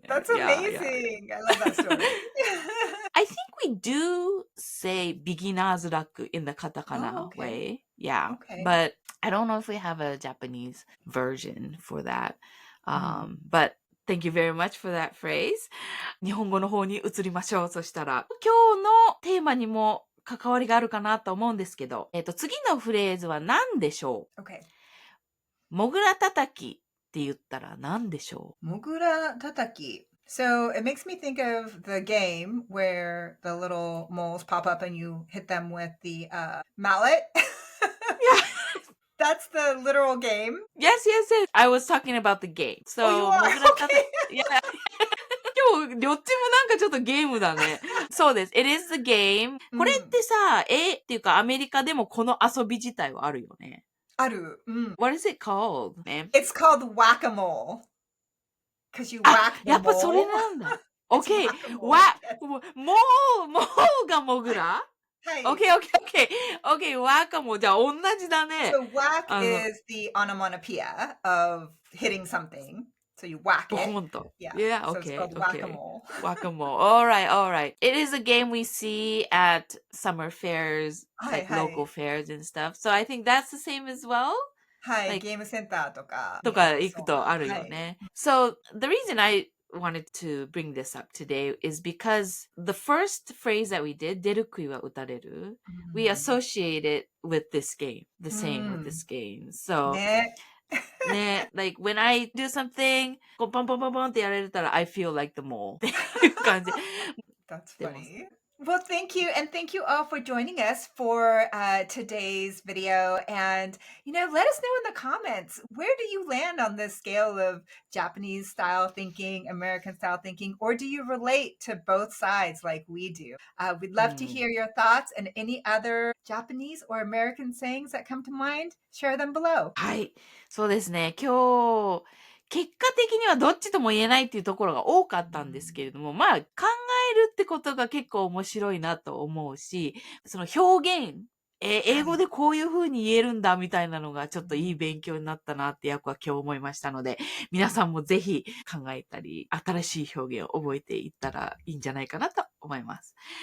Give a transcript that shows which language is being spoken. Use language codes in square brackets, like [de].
[en] That's amazing. I love that story. I think we do say beginner's luck in the katakana way. Yeah. Okay. But I don't know if we have a Japanese version for that. But thank you very much for that phrase. [ja] 日本語の方に移りましょう。そしたら、今日のテーマにも関わりがあるかなと思うんですけど、次のフレーズは何でしょう？ [en] Okay. [ja] もぐらたたきって言ったら何でしょう？もぐらたたき。 [en] So it makes me think of the game where the little moles pop up and you hit them with the mallet. Yeah. That's the literal game? Yes. I was talking about the game. So, you are? Okay. Yeah. [ja] 今日、どっちもなんかちょっとゲームだね。そうです。 [en] It is the game. [ja] これってさ、っていうかアメリカでもこの遊び自体はあるよね。ある。 [en] What is it called? It's called whack-a-mole. Because you whack the mole. [ja] やっぱそれなんだ。Okay. もうがもぐら？はい。 Okay, whack-a-mole. じゃあ同じだね。 [en] So whack is the onomatopoeia of hitting something. So you whack it. Yeah, so okay. It's called whack-a-mole. Whack-a-mole. All right. It is a game we see at summer fairs, like local fairs and stuff. So I think that's the same as well. [ja] はい。ゲームセンターとか行くとあるよね。 [en] So the reason I wanted to bring this up today is because the first phrase that we did, 出る杭は打たれる, we associate it with this game, the same with this game. So, ね, like when I do something, [ja] こうポンポンポンポンってやられたら [en] I feel like the mole [ja] っていう感じ。 [en] That's funny. Well, thank you. And thank you all for joining us for today's video. And, let us know in the comments, where do you land on this scale of Japanese style thinking, American style thinking, or do you relate to both sides like we do? We'd love to hear your thoughts and any other Japanese or American sayings that come to mind. Share them below. [ja] はい。そうですね。今日、結果的にはどっちとも言えないっていうところが多かったんですけれども、まあ考えるってことが結構面白いなと思うし、その表現、英語でこういう風に言えるんだみたいなのがちょっといい勉強になったなって役は今日思いましたので、皆さんもぜひ考えたり、新しい表現を覚えていったらいいんじゃないかなと思います。